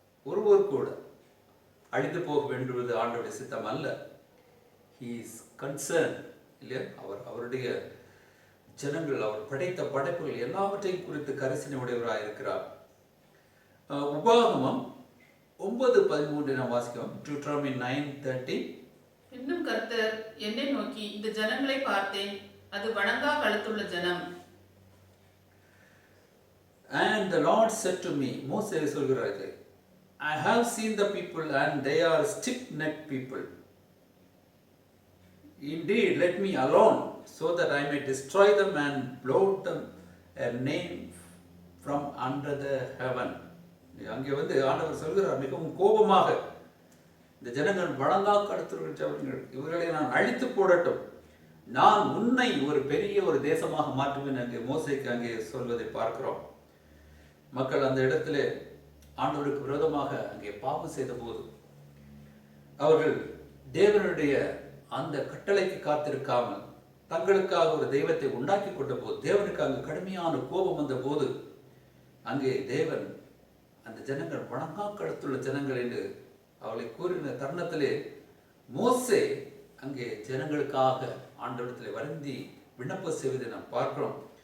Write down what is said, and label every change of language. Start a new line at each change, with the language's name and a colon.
Tamil: ஒருவர் கூட அழிந்து போக வேண்டுவது ஆண்டவருடைய சித்தம் அல்ல.
English: He is concerned,
Tamil: இல்லையா? அவருடைய ஜனங்கள், அவர் படைத்த படைப்புகள் எல்லாவற்றையும் குறித்து கரிசனை உடையவராக இருக்கிறார். உபாகமம் 9:13 நாம் வாசிக்கிறோம்.
English: Deuteronomy 9:13.
Tamil: இன்னும் கர்த்தர் என்னை நோக்கி இந்த ஜனங்களை பார்த்தேன், அது வணங்கா கழுத்துள்ள ஜனம்.
English: And the Lord said to me,
Tamil: மோசே சொல்கிறார்கள்,
English: I have seen the people and they are stiff-necked people. Indeed, let me alone so that I may destroy them and blot them a name from under the heaven.
Tamil: அங்கே ஆண்டவர் சொல்கிறார், மிகவும் கோபமாக, இந்த ஜனங்கள் வழங்கா கடத்துகிறவர்கள், இவர்களை நான் அழித்து போடட்டும், நான் உன்னை ஒரு பெரிய ஒரு தேசமாக மாற்றுவேன் அங்கே மோசேக்கு அங்கே சொல்வதை பார்க்கிறோம். மக்கள் அந்த இடத்துல ஆண்டவருக்கு விரோதமாக அங்கே பாவம் செய்த போது அவர்கள் தேவனுடைய அந்த கட்டளைக்கு காத்திருக்காமல் தங்களுக்காக ஒரு தெய்வத்தை உண்டாக்கி கொண்ட போது, தேவனுக்கு அங்கு கடுமையான கோபம் வந்த போது அங்கே தேவன் அந்த ஜனங்கள் வணங்கா கழுத்துள்ள ஜனங்கள் என்று அவளை கூறின தருணத்திலே மோசே அங்கே ஜனங்களுக்காக ஆண்டவரிடத்தில் வருந்தி விண்ணப்பம் செய்வதை நாம் பார்க்கிறோம்.